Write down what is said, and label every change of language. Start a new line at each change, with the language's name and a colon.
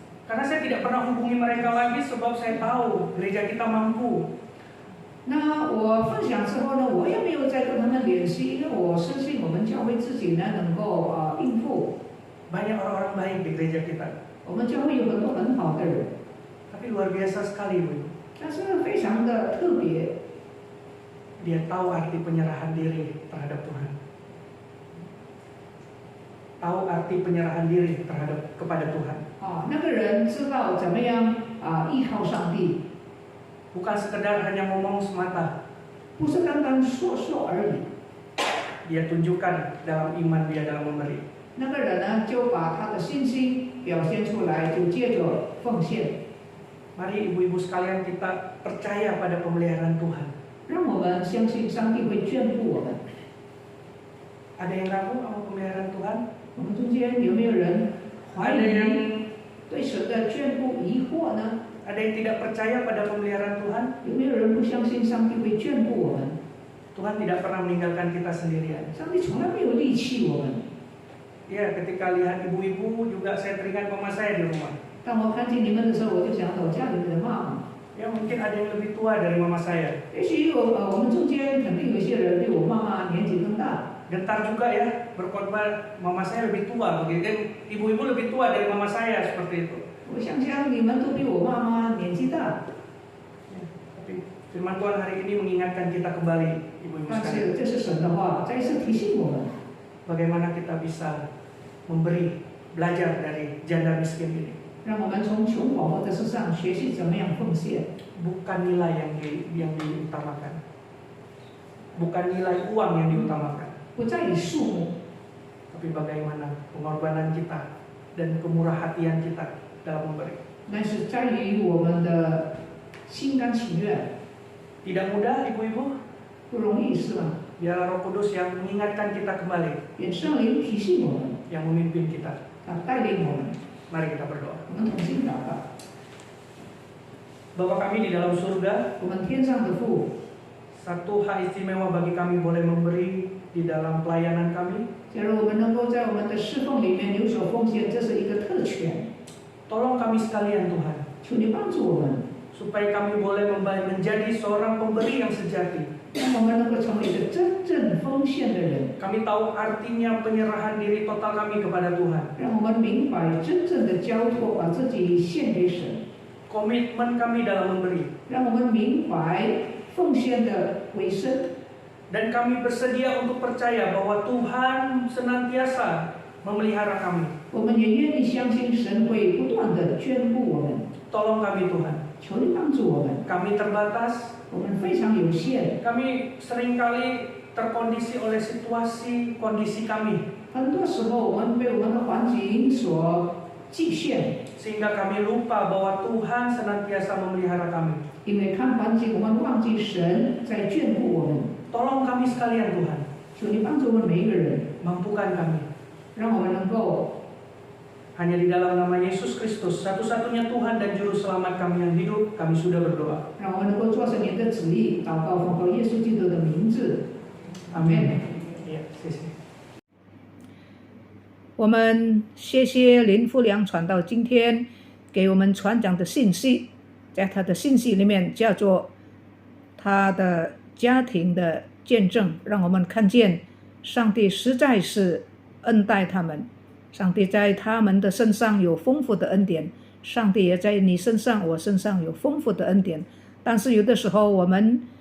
Indonesian: Karena saya tidak pernah hubungi mereka lagi sebab saya tahu gereja kita mampu.
Chinese: 那我分享之后呢，我也没有再跟他们联系，因为我相信我们教会自己呢能够应付。
Indonesian: Banyak orang-orang baik di gereja kita.
Chinese: 我们教会有很多很好的人，
Indonesian: Tapi luar biasa sekali, Bu.
Chinese: 但是非常的特别。
Indonesian: Dia tahu arti penyerahan diri terhadap Tuhan. Tahu arti penyerahan diri kepada Tuhan.
Chinese: 那个人知道怎么样依靠上帝，
Indonesian: Bukan sekedar hanya ngomong semata.
Chinese: 不是单单说说而已。
Indonesian: Dia tunjukkan dalam iman dia dalam memberi.
Chinese: 那个人呢，就把他的信心表现出来，就借着奉献。
Indonesian: Mari ibu-ibu sekalian kita percaya pada pemeliharaan Tuhan.
Chinese: 让我们相信上帝会眷顾我们。
Indonesian: Ada yang ragu sama pemeliharaan Tuhan?
Chinese: 我们中间有没有人怀
Indonesian: Ada yang
Chinese: 疑对神的眷顾疑惑呢？
Indonesian: ada yang tidak percaya pada pemeliharaan Tuhan?
Chinese: 有没有人不相信上帝会眷顾我们？
Indonesian: Tuhan tidak pernah meninggalkan kita sendirian.
Chinese: 上帝从来没有离弃我们。
Indonesian: Ya, ketika lihat ibu-ibu juga saya teringat mama saya di rumah.
Chinese: 当我看见你们的时候，我就想到家里的妈妈。
Indonesian: Ya, mungkin ada yang lebih tua dari mama saya.
Chinese: 也许我们中间肯定有一些人比我妈妈年纪更大。
Indonesian: Gentar juga ya berkhotbah, mama saya lebih tua begitu. Dan ibu-ibu lebih tua dari mama saya seperti itu.
Chinese: 我想想你们都比我妈妈年纪大，
Indonesian: Ya, tapi firman Tuhan hari ini mengingatkan kita kembali, ibu-ibu
Chinese: 但
Indonesian: sekalian.
Chinese: 是这是神的话，再一次提醒我们，
Indonesian: Bagaimana kita bisa memberi, belajar dari janda miskin ini.
Chinese: 让我们从穷寡妇的身上学习怎么样奉献，
Indonesian: Bukan nilai yang diutamakan. Bukan nilai uang yang diutamakan.
Chinese: 不在于数目，
Indonesian: Tapi bagaimana pengorbanan kita dan kemurah hatian kita dalam memberi.
Chinese: 但是在于我们的心甘情愿，
Indonesian: Tidak mudah, ibu-ibu.
Chinese: 不容易是吧？
Indonesian: Biarlah Roh Kudus yang mengingatkan kita kembali,
Chinese: 愿圣灵提醒我们，
Indonesian: yang memimpin kita.
Chinese: 他带领我们，
Indonesian: Mari kita berdoa.
Chinese: 我们同心祷告。
Indonesian: Bapa kami di dalam surga,
Chinese: 我们天上的父，
Indonesian: satu hak istimewa bagi kami boleh memberi di dalam pelayanan kami.
Chinese: 假如我们能够在我们的侍奉里面有所奉献，这是一个特权。
Indonesian: Tolong kami sekalian Tuhan,
Chinese: 求你帮助我们，
Indonesian: supaya kami boleh menjadi seorang pemberi yang sejati.
Chinese: 让我们能够成为一个真正奉献的人，
Indonesian: Kami tahu artinya penyerahan diri total kami kepada Tuhan.
Chinese: 让我们明白真正的交托，把自己献给神，
Indonesian: Komitmen kami dalam memberi.
Chinese: 让我们明白奉献的为生。
Indonesian: Dan kami bersedia untuk percaya bahwa Tuhan senantiasa memelihara kami.
Chinese: 我们也愿意相信神会不断的眷顾我们，
Indonesian: Tolong kami Tuhan.
Chinese: 求你帮助我们。
Indonesian: Kami terbatas.
Chinese: 我们非常有限，
Indonesian: Kami seringkali terkondisi oleh situasi kondisi kami.
Chinese: 很多时候我们被我们的环境所局限，
Indonesian: Sehingga kami lupa bahwa Tuhan senantiasa memelihara kami.
Chinese: 因为看环境，我们忘记神在眷顾我们。
Indonesian: Tolong kami sekalian Tuhan.
Chinese: 求你帮助我们每一个人，
Indonesian: Mampukan kami.
Chinese: 让我们能够
Indonesian: Hanya di dalam nama Yesus Kristus, satu-satunya Tuhan dan Juru Selamat kami yang hidup, kami sudah berdoa.
Chinese: 让我们能够做成你的旨意，祷告奉靠耶稣基督的名字，阿门。 Ya,谢谢. 我们谢谢林富良传道今天给我们传讲的信息，在他的信息里面叫做他的家庭的见证，让我们看见上帝实在是恩待他们，上帝在他们的身上有丰富的恩典，上帝也在你身上我身上有丰富的恩典，但是有的时候我们